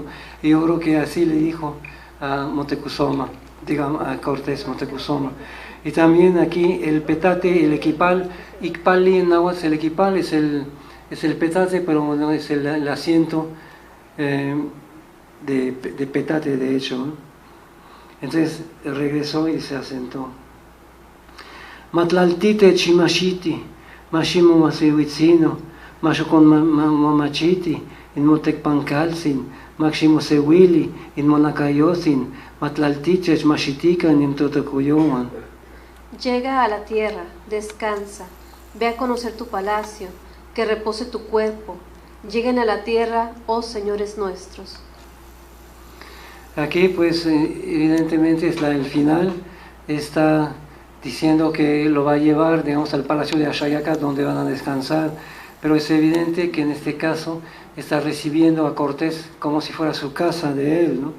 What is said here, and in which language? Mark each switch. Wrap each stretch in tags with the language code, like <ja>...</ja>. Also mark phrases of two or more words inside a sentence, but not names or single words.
<es>Y yo creo que así le dijo a Motecuzoma, digamos, a Cortés Motecuzoma. Y también aquí el petate, el equipal, Icpali en náhuatl, el equipal es el petate, pero no es el asiento de petate, de hecho, ¿no? Entonces regresó y se asentó.</es> <nah>Matlaltite chimashiti, mashimo masehuitzino, mashokon mamachiti, in motec pancalsin, maximo sewili, in monacayosin, matlaltiche mashitican in totocuyoman.</nah> <es>Llega a la tierra, descansa, ve a conocer tu palacio, que repose tu cuerpo. Lleguen a la tierra, oh señores nuestros. Aquí pues evidentemente es el final, está diciendo que lo va a llevar, digamos, al palacio de Axayaca donde van a descansar, pero es evidente que en este caso está recibiendo a Cortés como si fuera su casa de él, ¿no?</es>